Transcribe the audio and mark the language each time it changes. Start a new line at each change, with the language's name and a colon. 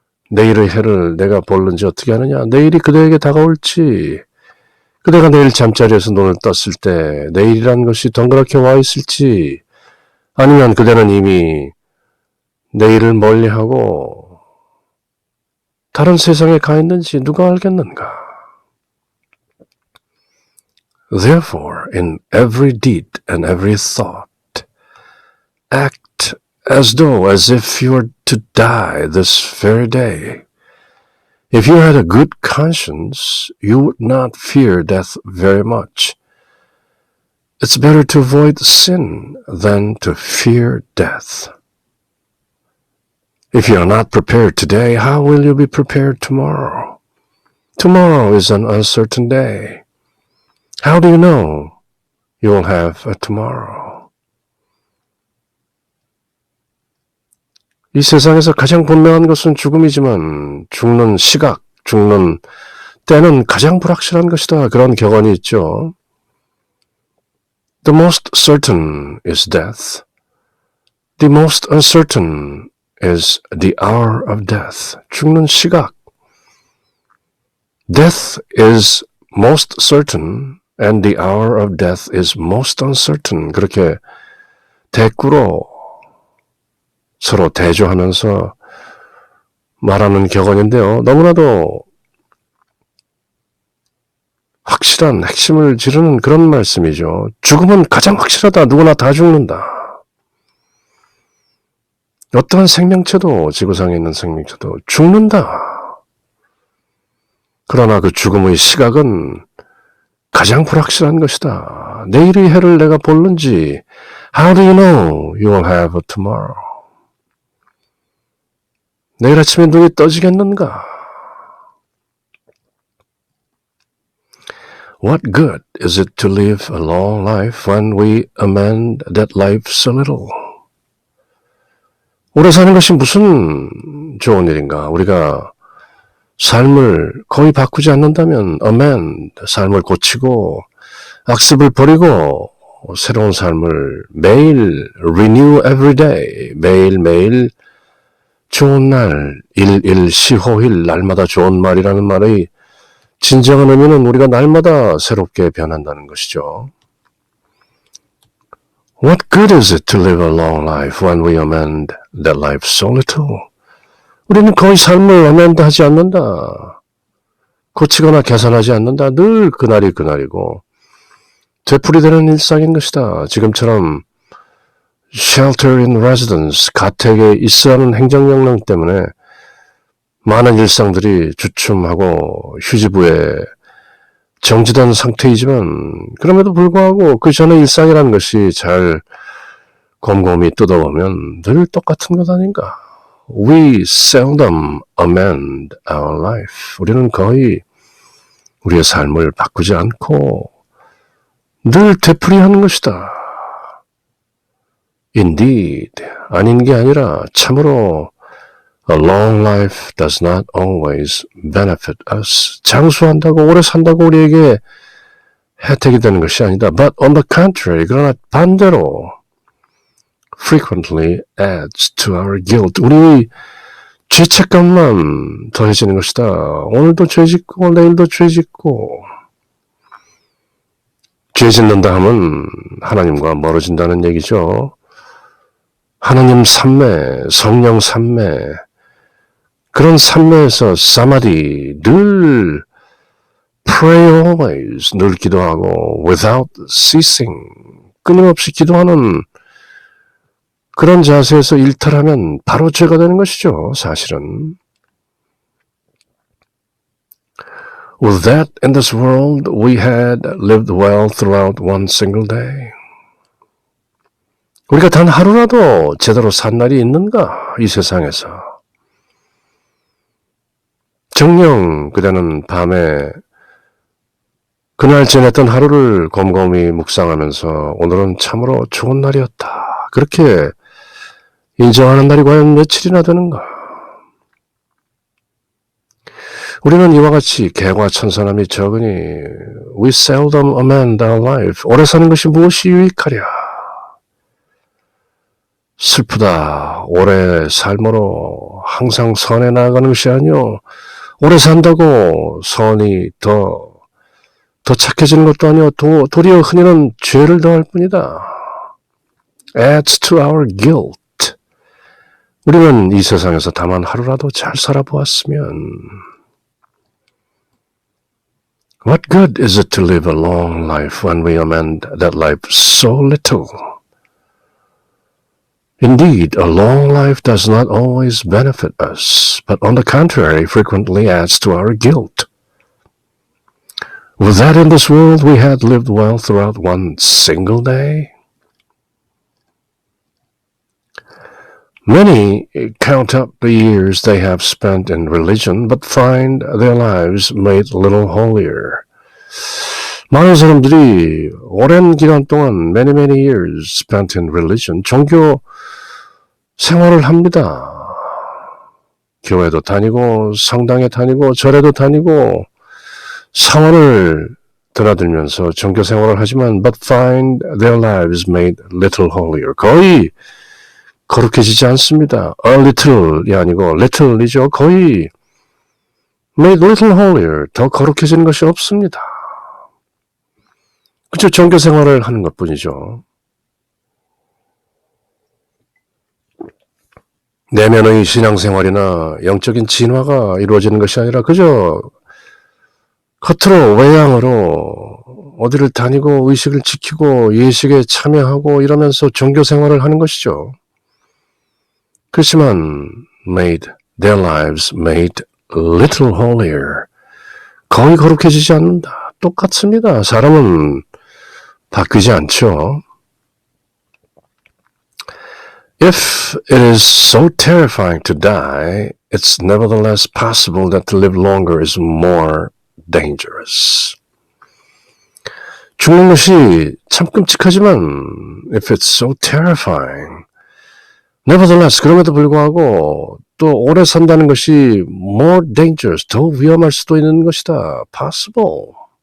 Korean: 내일의 해를 내가 볼는지 어떻게 하느냐? 내일이 그대에게 다가올지, 그대가 내일 잠자리에서 눈을 떴을 때 내일이란 것이 덩그랗게 와 있을지, 아니면 그대는 이미 내일을 멀리하고 다른 세상에 가 있는지 누가 알겠는가?
English: Therefore, in every deed and every thought, act as though as if you were to die this very day. If you had a good conscience, you would not fear death very much. It's better to avoid sin than to fear death. If you are not prepared today, how will you be prepared tomorrow? Tomorrow is an uncertain day. How do you know you will have a tomorrow?
Korean: 이 세상에서 가장 분명한 것은 죽음이지만 죽는 시각, 죽는 때는 가장 불확실한 것이다. 그런 격언이 있죠.
English: The most certain is death. The most uncertain is the hour of death.
Korean: 죽는 시각.
English: Death is most certain and the hour of death is most uncertain.
Korean: 그렇게 대꾸로 서로 대조하면서 말하는 격언인데요. 너무나도 확실한 핵심을 지르는 그런 말씀이죠. 죽음은 가장 확실하다. 누구나 다 죽는다. 어떠한 생명체도, 지구상에 있는 생명체도 죽는다. 그러나 그 죽음의 시각은 가장 불확실한 것이다. 내일의 해를 내가 볼는지,
English: How do you know you will have a tomorrow?
Korean: 내일 아침에 눈이 떠지겠는가?
English: What good is it to live a long life when we amend that life so little?
Korean: 오래 사는 것이 무슨 좋은 일인가? 우리가 삶을 거의 바꾸지 않는다면 amend, 삶을 고치고 악습을 버리고 새로운 삶을 매일
English: renew every day,
Korean: 매일매일 좋은 날, 일일시호일, 날마다 좋은 말이라는 말의 진정한 의미는 우리가 날마다 새롭게 변한다는 것이죠.
English: What good is it to live a long life when we amend that life so little?
Korean: 우리는 거의 삶을 amend하지 않는다. 고치거나 개선하지 않는다. 늘 그날이 그날이고 되풀이되는 일상인 것이다. 지금처럼
English: shelter in residence,
Korean: 가택에 있어야 하는 행정명령 때문에 많은 일상들이 주춤하고 휴지부에 정지된 상태이지만 그럼에도 불구하고 그 전에 일상이라는 것이 잘 곰곰이 뜯어보면 늘 똑같은 것 아닌가.
English: We seldom amend our life.
Korean: 우리는 거의 우리의 삶을 바꾸지 않고 늘 되풀이하는 것이다.
English: Indeed,
Korean: 아닌 게 아니라 참으로
English: A long life does not always benefit us.
Korean: 장수한다고 오래 산다고 우리에게 혜택이 되는 것이 아니다.
English: But on the contrary,
Korean: 그러나 반대로
English: frequently adds to our guilt.
Korean: 우리 죄책감만 더해지는 것이다. 오늘도 죄 짓고 내일도 죄 짓고 죄 짓는다 하면 하나님과 멀어진다는 얘기죠. 하나님 산매, 성령 산매, 그런 산매에서 사마디, 늘
English: pray always,
Korean: 늘 기도하고
English: without ceasing,
Korean: 끊임없이 기도하는 그런 자세에서 일탈하면 바로 죄가 되는 것이죠, 사실은.
English: With that in this world we had lived well throughout one single day.
Korean: 우리가 단 하루라도 제대로 산 날이 있는가, 이 세상에서. 정녕 그대는 밤에 그날 지냈던 하루를 곰곰이 묵상하면서 오늘은 참으로 좋은 날이었다. 그렇게 인정하는 날이 과연 며칠이나 되는가? 우리는 이와 같이 개과천선함이 적으니
English: We seldom amend our life.
Korean: 오래 사는 것이 무엇이 유익하랴? 슬프다. 오래 삶으로 항상 선해 나아가는 것이 아니오. 오래 산다고 선이 더 착해지는 것도 아니오. 도리어 흔히는 죄를 더할 뿐이다.
English: Adds to our guilt.
Korean: 우리는 이 세상에서 다만 하루라도 잘 살아보았으면
English: What good is it to live a long life when we amend that life so little? Indeed, a long life does not always benefit us, but on the contrary, frequently adds to our guilt. With that in this world we had lived well throughout one single day. Many count up the years they have spent in religion, but find their lives made little holier.
Korean: 많은 사람들이 오랜 기간 동안
English: many years spent in religion,
Korean: 종교 생활을 합니다. 교회도 다니고 성당에 다니고 절에도 다니고 사원을 드나들면서 종교 생활을 하지만
English: but find their lives made little holier.
Korean: 거의 거룩해지지 않습니다. A little이 아니고 little이죠. 거의
English: made little holier.
Korean: 더 거룩해지는 것이 없습니다. 그저 종교 생활을 하는 것뿐이죠. 내면의 신앙생활이나 영적인 진화가 이루어지는 것이 아니라 그저 겉으로 외양으로 어디를 다니고 의식을 지키고 예식에 참여하고 이러면서 종교 생활을 하는 것이죠. 그렇지만
English: their lives made little holier.
Korean: 거의 거룩해지지 않는다. 똑같습니다. 사람은 바뀌지 않죠.
English: If it is so terrifying to die, it's nevertheless possible that to live longer is more dangerous.
Korean: 죽는 것이 참 끔찍하지만
English: if it's so terrifying, nevertheless,
Korean: 그럼에도 불구하고 또 오래 산다는 것이
English: more dangerous,
Korean: 더 위험할 수도 있는 것이다.
English: possible.